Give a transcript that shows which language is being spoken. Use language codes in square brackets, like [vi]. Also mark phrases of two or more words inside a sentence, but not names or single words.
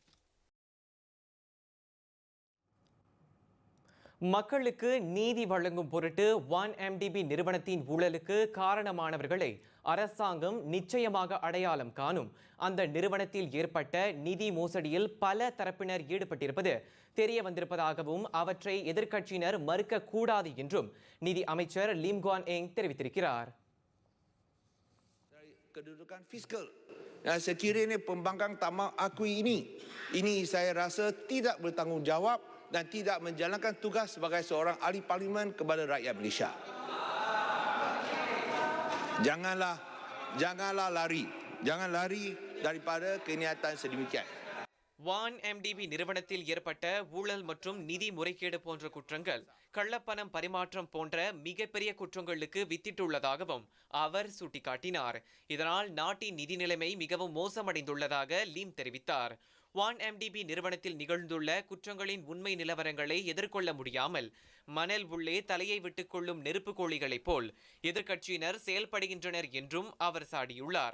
[ta] மக்களுக்கு நீதி வழங்கும் பொருட்டு 1MDB நிறுவனத்தின் ஊழலுக்கு காரணமானவர்களை அரசாங்கம் நிச்சயமாக அடையாளம் காணும். அந்த நிறுவனத்தில் ஏற்பட்ட நிதி மோசடியில் பல தரப்பினர் ஈடுபட்டிருப்பது தெரிய வந்திருப்பதாகவும் அவற்றை எதிர்க்கட்சியினர் மறுக்க கூடாது என்றும் நிதி அமைச்சர் லீம் குவான் எங் தெரிவித்திருக்கிறார். [ms] Kedudukan fiskal. Sekiranya pembangkang tak mahu akui ini saya rasa tidak bertanggungjawab dan tidak menjalankan tugas sebagai seorang ahli parlimen kepada rakyat Malaysia. Janganlah lari. Jangan lari daripada kenyataan sedemikian. [ta] 1MDB நிறுவனத்தில் ஏற்பட்ட ஊழல் மற்றும் நிதி முறைகேடு போன்ற குற்றங்கள் கள்ளப்பணம் பரிமாற்றம் போன்ற மிகப்பெரிய குற்றங்களுக்கு வித்திட்டுள்ளதாகவும் அவர் சுட்டிக்காட்டினார். இதனால் நாட்டின் நிதி நிலைமை மிகவும் மோசமடைந்துள்ளதாக லீம் தெரிவித்தார். 1MDB நிறுவனத்தில் நிகழ்ந்துள்ள குற்றங்களின் உண்மை நிலவரங்களை எதிர்கொள்ள முடியாமல் மணல் உள்ளே தலையை விட்டுக் கொள்ளும் நெருப்பு கோழிகளைப் போல் எதிர்க்கட்சியினர் செயல்படுகின்றனர் என்றும் அவர் சாடியுள்ளார்.